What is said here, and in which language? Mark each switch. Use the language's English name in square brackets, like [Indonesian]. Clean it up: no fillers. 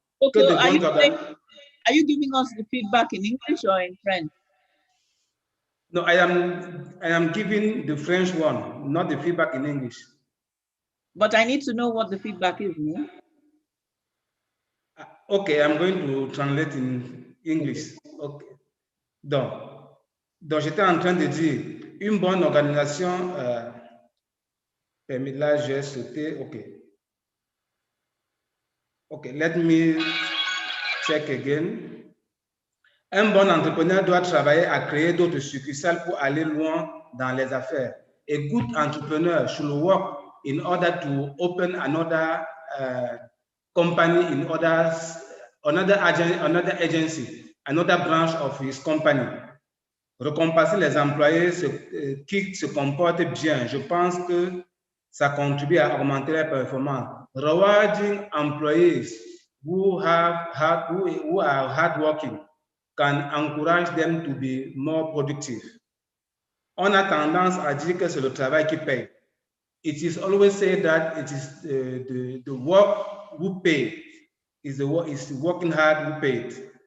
[English] Okay, are you giving us the feedback in English or in French? No, I am giving the French one, not the feedback in English. But I need to know what the feedback is, no? Okay, I'm going to translate in English. Okay. [French] Donc j'étais en train de dire, une bonne organisation, là, j'ai sauté, [English] OK, let me check again. [French] Un bon entrepreneur doit travailler à créer d'autres succursales pour aller loin dans les affaires. [English] A good entrepreneur should work in order to open another company in another agency, another branch of his company. [French] Récompenser les employés qui se comportent bien. Je pense que ça contribue à augmenter les performances. [English] Rewarding employees who are hardworking can encourage them to be more productive. [French] On a tendance à dire que c'est le travail qui paye. [English] It is always said that it is the work who pays. Is working hard who pays.